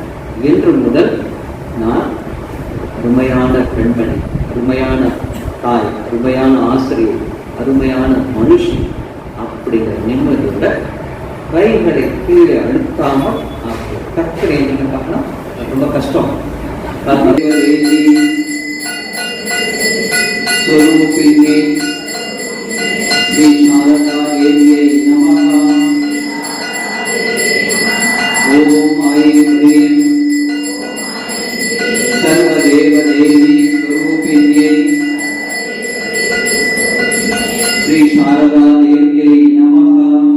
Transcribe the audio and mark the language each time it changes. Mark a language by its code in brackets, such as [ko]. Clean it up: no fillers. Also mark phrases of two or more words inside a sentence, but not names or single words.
[ta] இன்று முதல் நான் அருமையான பெண்மணி, அருமையான தாய், அருமையான ஆசிரியர், அருமையான மனுஷன் அப்படிங்கிற நிம்மதியோட கைகளை கீழே அழுத்தாமல் கற்களை பார்க்கலாம். ரொம்ப கஷ்டம். [sa] स्वरूपिणे श्री शारदा देव्यै नमः। ओम ऐं ह्रीं सर्वदेव देवी स्वरूपिण्यै श्री शारदा देव्यै नमः।